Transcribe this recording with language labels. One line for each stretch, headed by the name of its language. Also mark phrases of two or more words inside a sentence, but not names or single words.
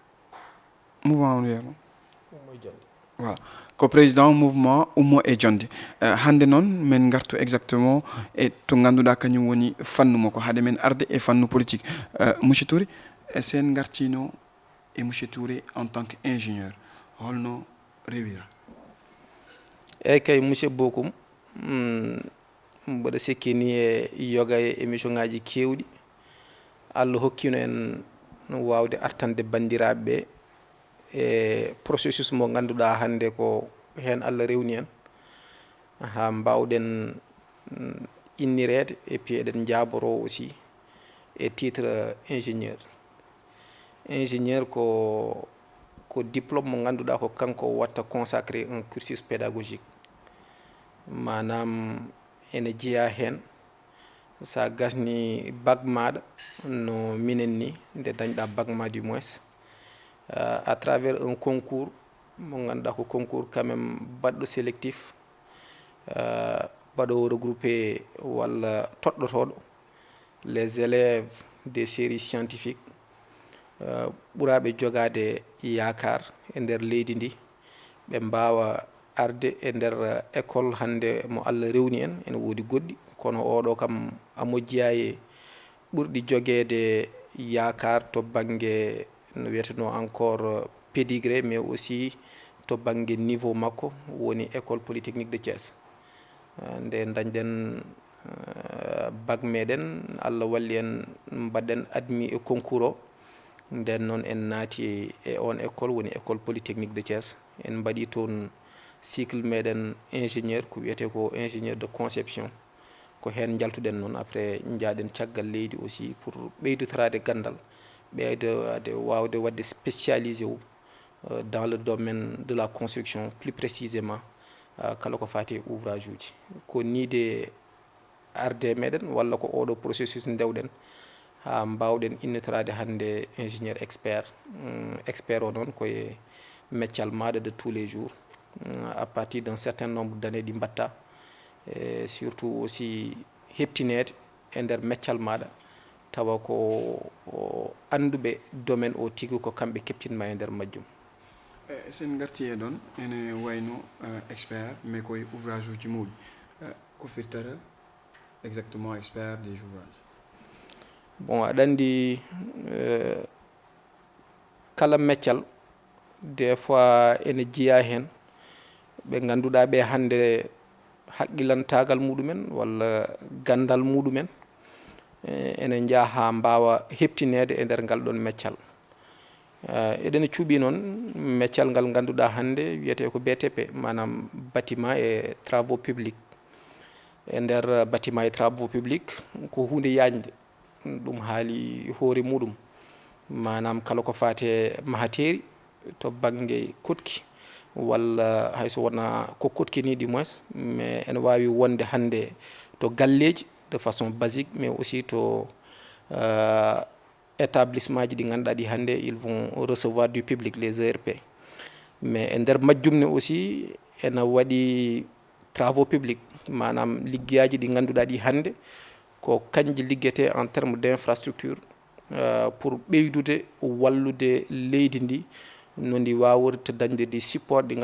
Fula: voilà ko
French: président mouvement
Fula: Ummo e Jonde hande noon men gartu exactement e to ganduɗa kañum woni fannu mo ko haade men arde e fannu
French: politique monsieur Touré
Fula: sen gartino e
French: monsieur Touré en tant que ingénieur
Fula: holno rewira eyyi kay monsieur Bokum mboɗo sikkini e yoga e émission ngaji kewɗi Allah hokkino en wawde artande bandiraɓe e processus mo ganduɗa hande ko hen Allah rewni en ha mbawɗen innirede
French: et puis
Fula: eɗen jaboro aussi e
French: titre ingénieur.
Fula: Ingénieur ko diplôme mo ganduɗa ko kanko watta
French: consacré un cursus pédagogique
Fula: manam ene jeeya hen sa gasni bac maɗa no minen ni nde dañɗa bac ma
French: du moins à travers un concours
Fula: mo ganduɗa ko
French: concours quand même
Fula: baɗɗo sélectif baɗowo regroupé walla toɗɗotoɗo
French: les élèves des séries scientifiques
Fula: ɓuuraɓe jogade yakar e nder leydi ndi ɓe mbawa arde e nder école hande mo Allah rewni en ene wodi goɗɗi kono oɗo kam a mojjiya e ɓurɗi jogede yakar to banggue no wiyeteno
French: encore pédigré mais aussi
Fula: to banggue niveau makko woni
French: école polytechnique de Thiès
Fula: nde dañɗen bac meɗen Allah walli en mbaɗɗen admis e concours o nden noon en naati e on école woni
French: école polytechnique de Thiès
Fula: en mbaɗi toon cycle meɗen ingénieur ko wiyete ko
French: ingénieur de conception
Fula: ko hen jaltuɗen noon après jaaɗen caggal leydi
French: aussi pour
Fula: ɓeydotorade gandal ɓeyde wawde wadde spécialisé wu
French: dans le domaine de la construction plus précisément
Fula: kala ko fati e ouvrage uji ko niide arde meɗen walla ko oɗo processus dewɗen ha mbawɗen innitorade hande
French: ingénieur expert expert
Fula: o noon koye meccal maɗa
French: de tous les jours à partir d'un certain nombre d'années
Fula: ɗi mbatta
French: et surtout aussi
Fula: heptinede e nder meccal maɗa tawa ko anduɓe domaine o tigui ko kamɓe keptinma e nder majjum. sen garti e ɗon ene wayno
French: expert mais
Fula: koye ouvrage uji mawɗi ko firtata exactement
French: expert des ouvrages.
Fula: Bon aɗa andi kala meccal
French: des fois
Fula: ene jeeya hen ɓe ganduɗa ɓe hande haqqilantagal muɗumen walla gandal muɗumen ene jaaha ha mbawa heptinede e nder ngal ɗon meccal eɗen cuuɓi noon meccal ngal ganduɗa hande wiyete ko BTP manam
French: bâtiment et travaux publics
Fula: e nder
French: bâtiment et travaux publics
Fula: ko hunde yajde ɗum haali hoore muɗum manam kala ko fate mahateri to banggue kotki walla hayso wona ko kotki ni
French: du moins mais
Fula: ene wawi wonde hande to galleji
French: de façon basique mais aussi
Fula: to établissement ji ɗi ganduɗa ɗi hande
French: ils vont recevoir du public les ERP
Fula: mais e nder majjum ne aussi ena waɗi
French: travaux publics
Fula: manam liggeyaji ɗi ganduɗa ɗi hande ko kanji liggete
French: en terme d' infrastructure pour
Fula: ɓeydude wallude leydi ndi no ndi wawirta dañde
French: des support
Fula: ɗi